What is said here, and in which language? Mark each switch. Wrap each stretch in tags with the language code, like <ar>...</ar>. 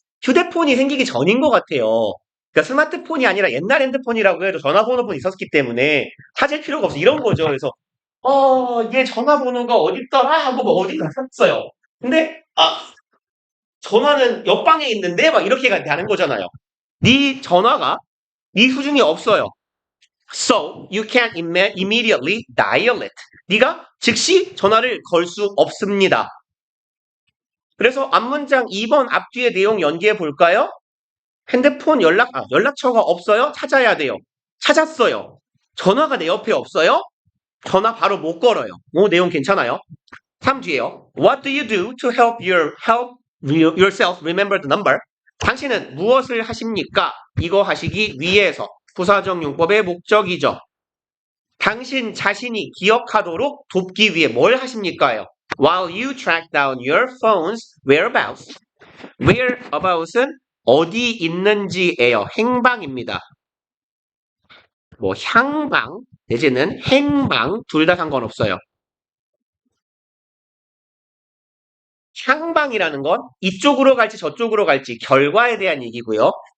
<ko>휴대폰이 생기기 전인 것 같아요. 그러니까 스마트폰이 아니라 옛날 핸드폰이라고 해도 전화번호는 있었기 때문에 찾을 필요가 없어. 이런 거죠. 그래서 얘 전화번호가 어딨더라 하고 어딘가 찾았어요. 근데 전화는 옆방에 있는데 막 이렇게 가는 거잖아요. 네 전화가 네 수중에 없어요.</ko> <en>So you can't immediately dial it.</en> <ko>네가 즉시 전화를 걸 수 없습니다. 그래서 앞문장 2번 앞뒤의 내용 연기해 볼까요? 핸드폰 연락처가 없어요? 찾아야 돼요. 찾았어요. 전화가 내 옆에 없어요? 전화 바로 못 걸어요. 내용 괜찮아요. 3 뒤에요.</ko> <en>What do you do to help yourself remember the number?</en> <ko>당신은 무엇을 하십니까? 이거 하시기 위해서 부사적 용법의 목적이죠. 당신 자신이 기억하도록 돕기 위해 뭘 하십니까요?</ko> <en>While you track down your phone's whereabouts.</en> <ko>whereabouts은 어디 있는지예요. 행방입니다. 향방 내지는 행방 둘 다 상관없어요. 향방이라는 건 이쪽으로 갈지 저쪽으로 갈지 결과에 대한 얘기고요.</ko>